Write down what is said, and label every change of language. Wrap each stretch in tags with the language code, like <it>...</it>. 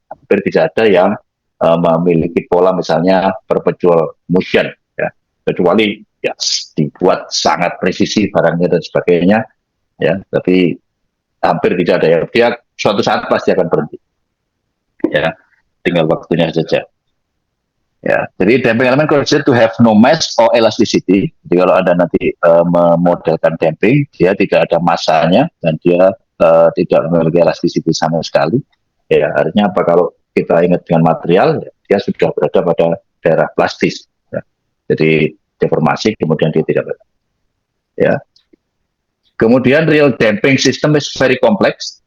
<id>Hampir tidak ada yang memiliki pola misalnya perpetual motion, ya, kecuali, ya, dibuat sangat presisi barangnya dan sebagainya, ya, tapi hampir tidak ada, ya, dia suatu saat pasti akan berhenti. ya, tinggal waktunya saja. Ya, jadi</id> <en>damping element considered to have no mass or elasticity.</en> <id>Jadi kalau Anda nanti memodelkan damping, dia tidak ada masanya dan dia tidak memiliki elasticity sama sekali. Ya, artinya apa? Kalau kita ingat dengan material, dia sudah berada pada daerah plastis. Ya. Jadi deformasi, kemudian dia tidak berada. Ya.</id> <en>Kemudian real damping system is very complex.</en>